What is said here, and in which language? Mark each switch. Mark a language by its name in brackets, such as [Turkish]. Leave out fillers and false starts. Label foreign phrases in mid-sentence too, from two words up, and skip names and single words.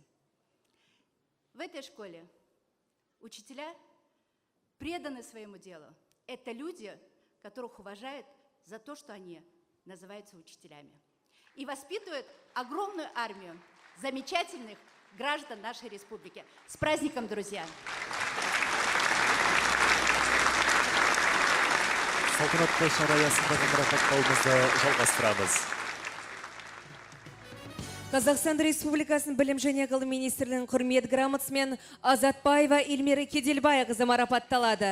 [Russian] В этой школе учителя преданы своему делу. Это люди, которых уважают за то, что они называются учителями. И воспитывают огромную армию замечательных граждан нашей республики. С праздником, друзья! [Kazakh] Салтанатты шара аясындағы марапаттауымызды жалғастырамыз. Қазақстан Республикасының білім және ғылым министрлігінің құрмет грамотасымен Азатбаева Эльмира Кедельбайқызы марапатталады.